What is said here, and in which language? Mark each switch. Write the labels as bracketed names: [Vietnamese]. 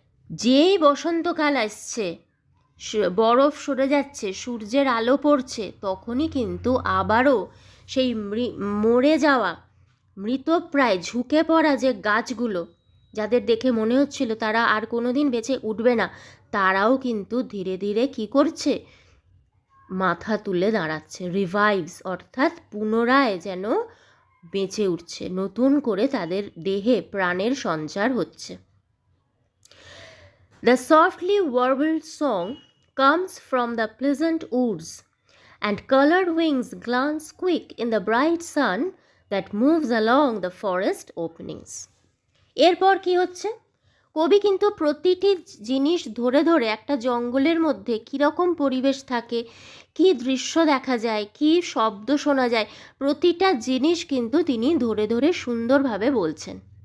[Bangla] যেই বসন্তকাল আসছে, বরফ সরে যাচ্ছে, সূর্যের আলো পড়ছে, তখনই কিন্তু আবারও সেই মরে যাওয়া, মৃতপ্রায় ঝুঁকে পড়া যে গাছগুলো, যাদের দেখে মনে হচ্ছিল তারা আর কোনো দিন বেঁচে উঠবে না, তারাও কিন্তু ধীরে ধীরে কি করছে, মাথা তুলে দাঁড়াচ্ছে। রিভাইভস অর্থাৎ পুনরায় যেন বেঁচে উঠছে, নতুন করে তাদের দেহে প্রাণের সঞ্চার হচ্ছে। [English] The softly warbled song comes from the pleasant woods, and colored wings glance quick in the bright sun that moves along the forest openings. [Bangla] এরপর কি হচ্ছে, কবি কিন্তু প্রতিটি জিনিস ধরে ধরে একটা জঙ্গলের মধ্যে কীরকম পরিবেশ থাকে, কী দৃশ্য দেখা যায়, কী শব্দ শোনা যায়, প্রতিটা জিনিস কিন্তু তিনি ধরে ধরে সুন্দরভাবে বলছেন।